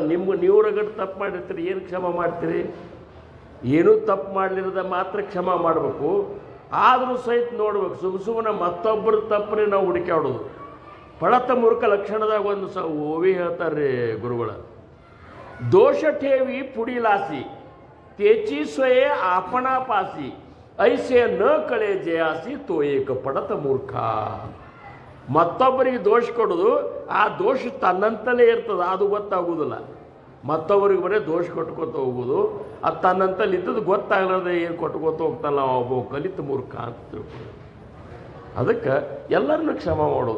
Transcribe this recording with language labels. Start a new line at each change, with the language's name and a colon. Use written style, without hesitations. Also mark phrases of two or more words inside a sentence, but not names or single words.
Kannada: ನೀವು ರಗಡ್ ತಪ್ಪು ಮಾಡಿರ್ತೀರಿ, ಏನು ಕ್ಷಮಾ ಮಾಡ್ತೀರಿ? ಏನೂ ತಪ್ಪು ಮಾಡಲಿರದ ಮಾತ್ರ ಕ್ಷಮಾ ಮಾಡಬೇಕು. ಆದರೂ ಸಹಿತ ನೋಡ್ಬೇಕು, ಸುಮ್ಮನೆ ಮತ್ತೊಬ್ಬರ ತಪ್ಪನೇ ನಾವು ಹುಡುಕಾಡೋದು. ಪಳತ ಮೂರ್ಖ ಲಕ್ಷಣದಾಗ ಒಂದು ಓವಿ ಹೇಳ್ತಾರೆ ಗುರುಗಳ.
Marathi: दोष ठेवी पुढिलांसी तेची स्वये आपणा पासी ऐसे न कळे जयासी तो एक पढत मूर्ख.
Kannada: ಮತ್ತೊಬ್ಬರಿಗೆ ದೋಷ ಕೊಡೋದು, ಆ ದೋಷ ತನ್ನಂತಲೇ ಇರ್ತದೆ, ಅದು ಗೊತ್ತಾಗೋದಿಲ್ಲ. ಮತ್ತೊಬ್ಬರಿಗೆ ಬರೀ ದೋಷ ಕೊಟ್ಕೋತ ಹೋಗೋದು, ಅದು ತನ್ನಂತಲ್ಲಿ ಇದ್ದದ್ದು ಗೊತ್ತಾಗಲಾರ್ದೆ ಏನು ಕೊಟ್ಕೋತ ಹೋಗ್ತಾನಲ್ಲ ಒಬ್ಬ ಕಲಿತ ಮೂರ್ಖ ಅಂತ ತಿಳ್ಕೊಳ್ಳೋದು. ಅದಕ್ಕೆ ಎಲ್ಲರನ್ನೂ ಕ್ಷಮ ಮಾಡೋದು.